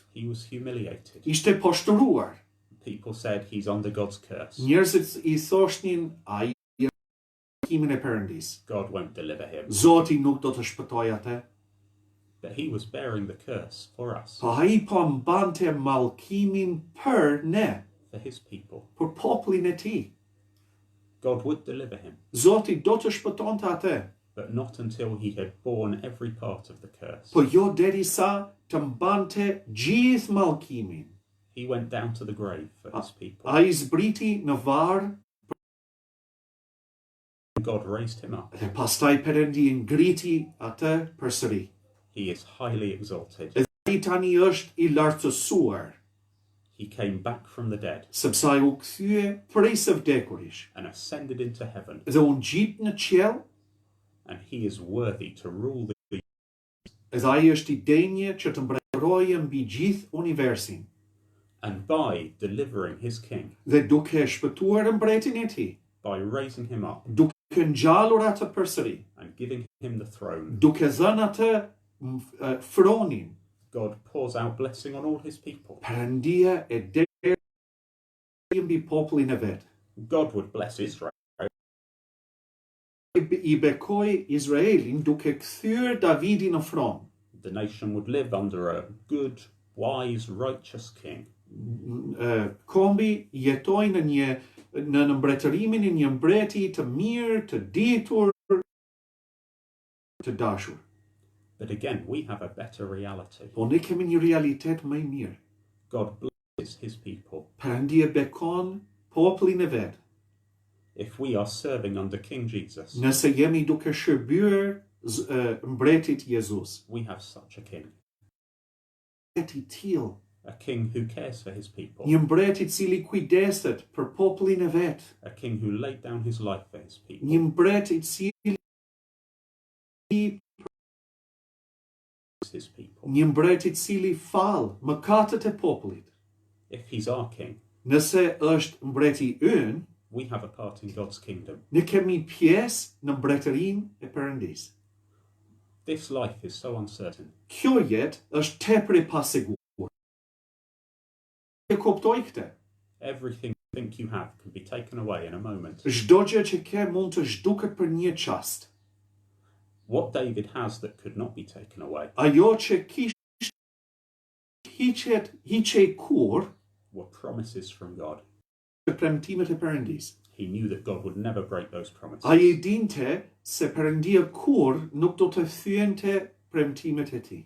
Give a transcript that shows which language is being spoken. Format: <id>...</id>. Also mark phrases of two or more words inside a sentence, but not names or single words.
<en>He was humiliated.</en> <sq>ishte poshtëruar.</sq> <en>People said he's under God's curse.</en> <sq>Njerëzit i thoshnin ai kimin e Perëndis.</sq> <en>God won't deliver him.</en> <sq>Zoti nuk do të shpëtojë atë.</sq> <en>But he was bearing the curse for us,</en> <sq>Po ai po mbante mallkimin për ne,</sq> <en>for his people.</en> <sq>për popullin e tij.</sq> <en>God would deliver him,</en> <sq>Zoti do të shpëtonte atë,</sq> <en>but not until he had borne every part of the curse.</en> <sq>po jo derisa të mbante gjithë mallkimin.</sq> <en>He went down to the grave for his people.</en> <sq>Ai zbriti në varr</sq> <en>God raised him up.</en> <sq>dhe pastaj Perëndia ngriti atë përsëri.</sq> <en>He is highly exalted.</en> <sq>Ai tani është i lartësuar,</sq> <en>He came back from the dead</en> <sq>sepse ai u kthye prej së vdekurish</sq> <en>and ascended into heaven,</en> <sq>dhe u ngjit në qiell,</sq> <en>and he is worthy to rule the</en> <sq>dhe ai është i denjë që të mbretërojë mbi gjithë universin.</sq> <en>and by delivering his king,</en> <sq>Dhe duke shpëtuar mbretin e tij,</sq> <en>by raising him up</en> <sq>duke ngjallur atë përsëri,</sq> <en>and giving him the throne,</en> <sq>duke dhënë atë fronin,</sq> <en>God pours out blessing on all his people.</en> <sq>Perëndia e derë mbi popullin e vet.</sq> <en>God would bless Israel.</en> <sq>I bekoi Izraelin duke kthyer Davidin në fron.</sq> <en>The nation would live under a good, wise, righteous king.</en> <sq>Kombi jetoi në mbretërimin e një mbreti të mirë, të ditur, të dashur.</sq> <en>But again, we have a better reality.</en> <sq>Po ne kemi një realitet më i mirë.</sq> <en>God blesses his people.</en> <sq>Perëndia bekon popullin e vet.</sq> <en>If we are serving under King Jesus,</en> <sq>nëse jemi duke shërbyer mbretit Jezus,</sq> <en>we have such a king.</en> <sq>mbret I tillë,</sq> <en>A king who cares for his people.</en> <sq>një mbret I cili kujdeset për popullin e vet,</sq> <en>A king who laid down his life for his people.</en> <sq>një mbret I cili</sq> <en>His people.</en> <sq>një mbret I cili fal mëkatet e popullit.</sq> <en>If he's our king,</en> <sq>Nëse është mbreti ynë,</sq> <en>we have a part in God's kingdom.</en> <sq>ne kemi pjesë në mbretërinë e Perëndisë.</sq> <en>This life is so uncertain.</en> <sq>Kjo jetë është tepër e pasigurt. E kuptoj këtë.</sq> <en>Everything you think you have can be taken away in a moment.</en> <sq>Çdo gjë që ke mund të zhduket për një çast.</sq> <en>What David has that could not be taken away</en> <sq>Ajo që kishte hiqej kur</sq> <en>were promises from God.</en> <sq>premtimet e Perëndisë.</sq> <en>He knew that God would never break those promises.</en> <sq>Ai e dinte se Perëndia kur nuk do të thyente premtimet e tij.</sq>